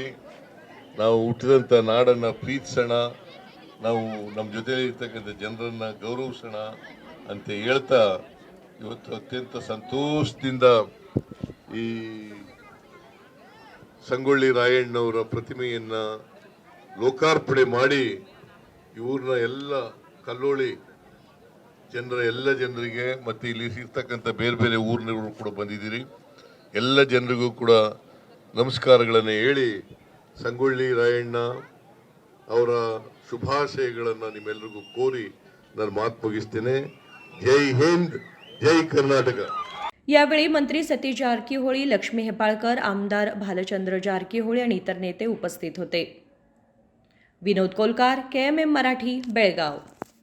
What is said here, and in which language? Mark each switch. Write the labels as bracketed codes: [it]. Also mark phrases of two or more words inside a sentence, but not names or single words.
[kn] ನಾವು ಹುಟ್ಟಿದಂಥ ನಾಡನ್ನು ಪ್ರೀತಿಸೋಣ, ನಾವು ನಮ್ಮ ಜೊತೆಲಿ ಇರ್ತಕ್ಕಂಥ ಜನರನ್ನು ಗೌರವಿಸೋಣ ಅಂತ ಹೇಳ್ತಾ, ಇವತ್ತು ಅತ್ಯಂತ ಸಂತೋಷದಿಂದ ಈ ಸಂಗೊಳ್ಳಿ ರಾಯಣ್ಣವರ ಪ್ರತಿಮೆಯನ್ನು ಲೋಕಾರ್ಪಣೆ ಮಾಡಿ ಇವ್ರನ್ನ ಎಲ್ಲ ಕಲ್ಲೋಳಿ ಎಲ್ಲ ಜನರಿಗೆ ಮತ್ತು ಇಲ್ಲಿ ಇರ್ತಕ್ಕಂಥ ಬೇರೆ ಬೇರೆ ಊರಿನವರು ಕೂಡ ಬಂದಿದ್ದೀರಿ. ಎಲ್ಲ ಜನರಿಗೂ ಕೂಡ ನಮಸ್ಕಾರಗಳನ್ನು ಹೇಳಿ ಸಂಗೊಳ್ಳಿ ರಾಯಣ್ಣ ಅವರ ಶುಭಾಶಯಗಳನ್ನು ನಿಮ್ಮೆಲ್ಲರಿಗೂ ಕೋರಿ ನಾನು ಮಾತು ಮುಗಿಸ್ತೇನೆ. ಜೈ ಹಿಂದ್, ಜೈ ಕರ್ನಾಟಕ. [mr] यावेळी मंत्री सतीश जारकीहोळी, लक्ष्मी हेपाळकर, आमदार भालचंद्र जारकीहोळी आणि इतर नेते उपस्थित होते. विनोद कोलकार, KMM मराठी, बेळगाव.